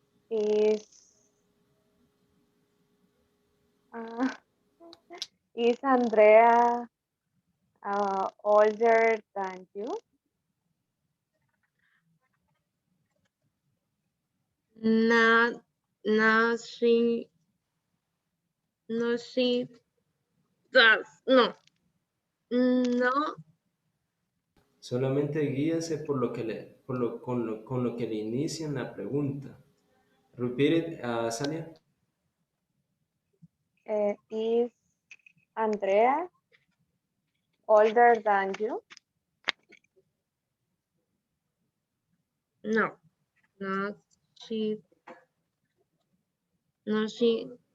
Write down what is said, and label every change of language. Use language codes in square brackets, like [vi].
[en] Is uh, is Andrea older than you? Not, not she, no, she does, no, no, [es] Solamente guíese por lo que con lo que le inician la pregunta. [en] Repeat it, Azalia. Is Andrea older than you? no, not she, no, she